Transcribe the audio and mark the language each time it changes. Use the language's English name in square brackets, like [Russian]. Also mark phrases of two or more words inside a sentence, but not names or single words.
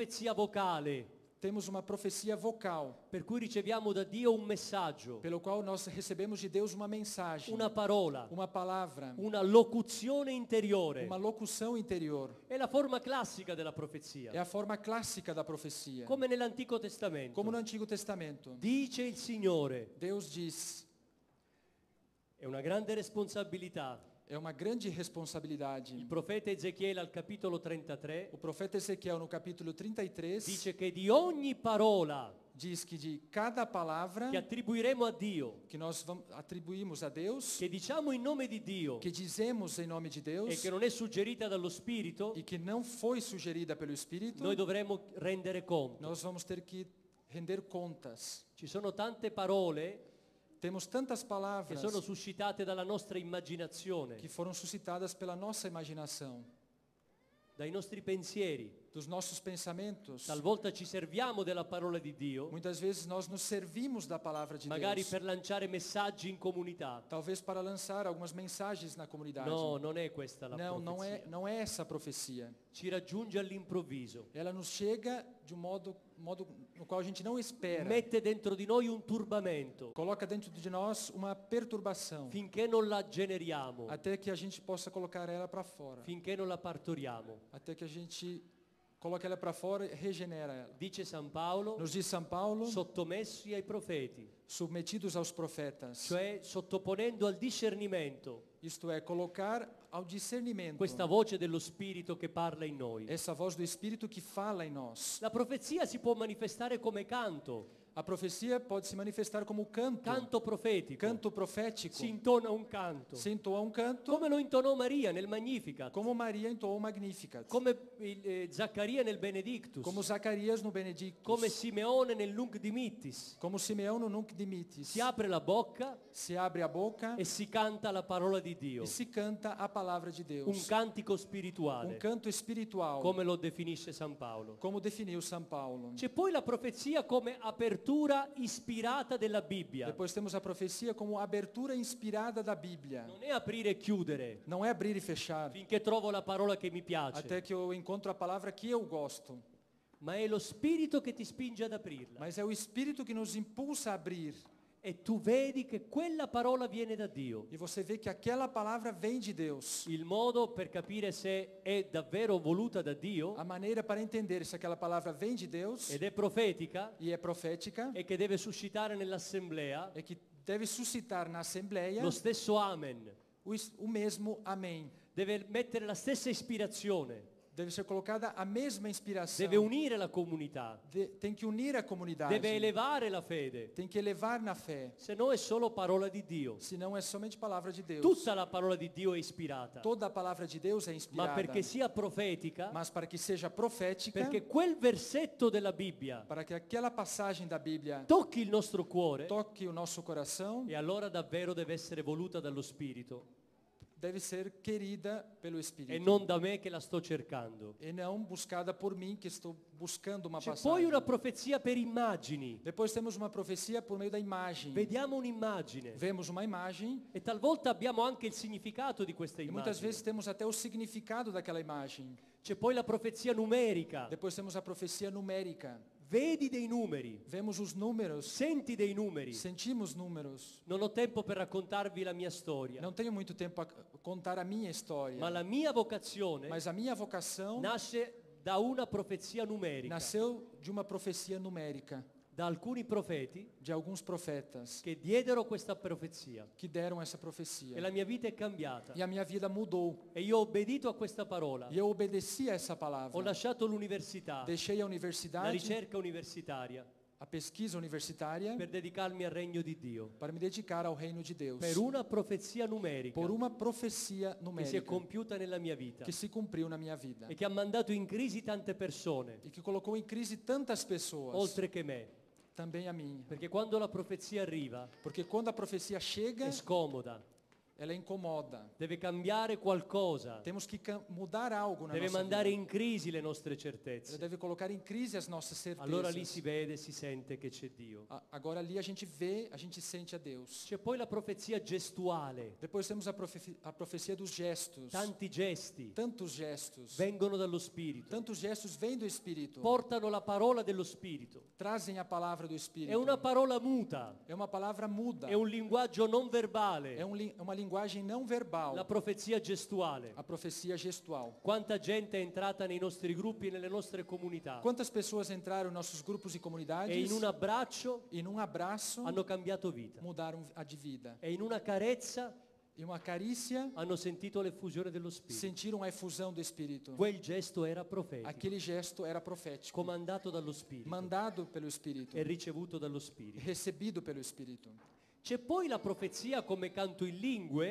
[Italian] C'è una profezia vocale, [Portuguese] temos uma profecia vocal, [Italian] per cui riceviamo da Dio un messaggio, [Portuguese] pelo qual nós recebemos de Deus uma mensagem, [Italian] una parola, [Portuguese] uma palavra, [Italian] una locuzione interiore. [Portuguese] uma locução interior. [Italian] È la forma classica della profezia, [Portuguese] É a forma clássica da profecia. [Italian] come nell'Antico Testamento. [Portuguese] Como no Antigo Testamento, [Italian] Dice il Signore, [Portuguese] Deus diz, [Italian] è una grande responsabilità. [Portuguese] é uma grande responsabilidade. [Italian] Il profeta Ezechiele al capitolo 33 [Portuguese] O profeta Ezequiel, no capítulo 33, [Italian] dice che di ogni parola [Portuguese] diz que de cada palavra [Italian] che attribuiremo a Dio, [Portuguese] que nós atribuímos a Deus, [Italian] che diciamo in nome di Dio [Portuguese] que dizemos em nome de [Italian] e [Portuguese] Deus [Italian] che non è suggerita dallo Spirito, [Portuguese] e que não foi sugerida pelo Espírito, [Italian] noi dovremo rendere conto. [Portuguese] nós vamos ter que render contas. [Italian] Ci sono tante parole [Portuguese] Temos tantas [Italian] che [Portuguese] palavras [Italian] sono suscitate dalla nostra immaginazione, [Portuguese] que foram suscitadas pela nossa imaginação, [Italian] dai nostri pensieri. [Portuguese] dos nossos pensamentos. [Italian] Talvolta ci serviamo della parola di Dio, [Portuguese] Muitas vezes nós nos servimos da palavra de [Italian] magari [Portuguese] Deus, [Italian] per lanciare messaggi in comunità. [Portuguese] talvez para lançar algumas mensagens na comunidade. [Italian] No, non è questa la [Portuguese] Não, [Italian] profezia. [Portuguese] não é essa a profecia. [Italian] Ci raggiunge all'improvviso. [Portuguese] Ela nos chega de um modo no qual a gente não espera. [Italian] Mette dentro di noi un turbamento [Portuguese] Coloca dentro de nós uma perturbação, [Italian] finché non la generiamo, [Portuguese] até que a gente possa colocar ela para fora, [Italian] finché non la partoriamo. [Portuguese] até que a gente coloca ela para fora e regenera ela. [Italian] Dice San Paolo, [Portuguese] Nos diz São Paulo, [Italian] sottomessi ai profeti, [Portuguese] submetidos aos profetas, [Italian] cioè sottoponendo al discernimento [Portuguese] isto é, colocar ao discernimento [Italian] questa voce dello Spirito che parla in noi. [Portuguese] essa voz do Espírito que fala em nós. [Italian] La profezia si può manifestare come canto, [Portuguese] A profecia pode se manifestar como [Italian] canto profetico. [Portuguese] canto profético. [Italian] Si intona un canto, [Portuguese] Se entoa um canto, [Italian] come lo intonò Maria nel Magnificat, [Portuguese] como Maria entoou o Magnificat, [Italian] come Zaccaria nel Benedictus, [Portuguese] como Zacarias no Benedictus, [Italian] come Simeone nel Nunc Dimittis. [Portuguese] como Simeão no Nunc Dimittis. [Italian] Si apre la bocca [Portuguese] Se abre a boca [Italian] e si canta la parola di Dio, [Portuguese] e se canta a palavra de [Italian] un [Portuguese] Deus. [Italian] cantico spirituale, [Portuguese] Um canto espiritual, [Italian] come lo definisce San Paolo. [Portuguese] como definiu São Paulo. [Italian] C'è poi la profezia come apertura ispirata della Bibbia. [Portuguese] Depois temos a profecia como abertura inspirada da Bíblia. [Italian] Non è aprire e chiudere [Portuguese] Não é abrir e fechar, [Italian] finché trovo la parola che mi piace, [Portuguese] até que eu encontro a palavra que eu gosto. [Italian] ma è lo Spirito che ti spinge ad aprirla. [Portuguese] Mas é o Espírito que nos impulsa a abrir. [Italian] E tu vedi che quella parola viene da Dio. [Portuguese] E você vê que aquela palavra vem de Deus. [Italian] Il modo per capire se è davvero voluta da Dio [Portuguese] A maneira para entender se aquela palavra vem de Deus [Italian] ed è profetica [Portuguese] e é profética [Italian] e che deve suscitare nell'assemblea [Portuguese] é que deve suscitar na Assembleia [Italian] lo stesso amen, [Portuguese] o mesmo amém. [Italian] deve mettere la stessa ispirazione, [Portuguese] Deve ser colocada a mesma inspiração. [Italian] deve unire la comunità, [Portuguese] Tem que unir a comunidade. [Italian] deve elevare la fede, [Portuguese] Tem que elevar na fé. [Italian] se no è solo parola di Dio. [Portuguese] Senão é somente palavra de Deus. [Italian] Tutta la parola di Dio è ispirata, [Portuguese] Toda a palavra de Deus é [Italian] ma [Portuguese] inspirada. [Italian] perché sia profetica, [Portuguese] Mas para que seja profética, [Italian] perché quel versetto della Bibbia [Portuguese] para que aquela passagem da Bíblia [Italian] tocchi il nostro cuore, [Portuguese] toque o nosso coração, [Italian] e allora davvero deve essere voluta dallo Spirito [Portuguese] deve ser querida pelo [Italian] e [Portuguese] Espírito. [Italian] non da me che la sto cercando. [Portuguese] E não buscada por mim, que estou buscando uma [Italian] C'è [Portuguese] passagem. [Italian] poi una profezia per immagini. [Portuguese] Depois temos uma profecia por meio da imagem. [Italian] Vediamo un'immagine [Portuguese] Vemos uma imagem [Italian] e talvolta abbiamo anche il significato di questa [Portuguese] e muitas [Italian] immagine. [Portuguese] vezes temos até o significado daquela imagem. [Italian] C'è poi la profezia numerica. [Portuguese] Depois temos a profecia numérica. [Italian] Vedi dei numeri, [Portuguese] Vemos os números, [Italian] senti dei numeri. [Portuguese] sentimos números. [Italian] Non ho tempo per raccontarvi la mia storia, [Portuguese] Não tenho muito tempo a contar a minha história, [Italian] ma la mia vocazione [Portuguese] mas a minha vocação [Italian] nasce da una profezia numerica, [Portuguese] nasceu de uma profecia numérica, [Italian] da alcuni profeti [Portuguese] de alguns profetas [Italian] che diedero questa profezia [Portuguese] que deram essa [Italian] e [Portuguese] profecia. [Italian] la mia vita è cambiata [Portuguese] E a minha vida mudou. [Italian] e io ho obbedito a questa parola. [Portuguese] E eu obedeci a essa [Italian] Ho [Portuguese] palavra. [Italian] lasciato l'università, [Portuguese] Deixei a [Italian] la [Portuguese] universidade, [Italian] ricerca universitaria, [Portuguese] a pesquisa universitária, [Italian] per dedicarmi al regno di Dio, [Portuguese] para me dedicar ao reino de Deus. [Italian] per una profezia numerica [Portuguese] Por uma profecia [Italian] che si è [Portuguese] numérica [Italian] compiuta nella mia vita [Portuguese] que se cumpriu na minha vida. [Italian] e che ha mandato in crisi tante persone, [Portuguese] E que colocou em crise tantas pessoas, [Italian] oltre che me, [Portuguese] também a mim. [Italian] perché quando la profezia arriva [Portuguese] Porque quando a profecia chega, [Italian] è scomoda, [Portuguese] ela incomoda. [Italian] deve cambiare qualcosa, [Portuguese] Temos que mudar algo na [Italian] deve [Portuguese] nossa [Italian] mandare [Portuguese] vida. [Italian] in crisi le nostre [Portuguese] Ela [Italian] certezze. [Portuguese] deve colocar em crise as nossas certezas. [Italian] Allora lì si vede, si sente che c'è Dio. [Portuguese] Agora ali a gente vê, a gente sente a Deus. [Italian] C'è poi la profezia gestuale. [Portuguese] Depois temos a profecia dos gestos. [Italian] Tanti gesti [Portuguese] Tantos gestos. [Italian] vengono dallo Spirito, [Portuguese] Tantos gestos vêm do Espírito. [Italian] portano la parola dello Spirito. [Portuguese] Trazem a palavra do Espírito. [Italian] È una parola muta, [Portuguese] É uma palavra muda. [Italian] è un linguaggio non verbale, [Portuguese] É uma linguagem não verbal. [Italian] la profezia gestuale. [Portuguese] A profecia gestual. [Italian] Quanta gente è entrata nei nostri gruppi e nelle nostre comunità [Portuguese] Quantas pessoas entraram em nossos grupos e [Italian] e [Portuguese] comunidades [Italian] in un abbraccio [Portuguese] e num abraço [Italian] hanno cambiato vita [Portuguese] mudaram a de vida. [Italian] e in una carezza [Portuguese] E uma carícia [Italian] hanno sentito l'effusione dello Spirito. [Portuguese] sentiram a efusão do Espírito. [Italian] Quel gesto era profetico, [Portuguese] Aquele gesto era profético, [Italian] comandato dallo Spirito [Portuguese] mandado pelo Espírito, [Italian] e ricevuto dallo Spirito. [Portuguese] recebido pelo Espírito. [Italian] C'è poi la profezia come canto in lingue,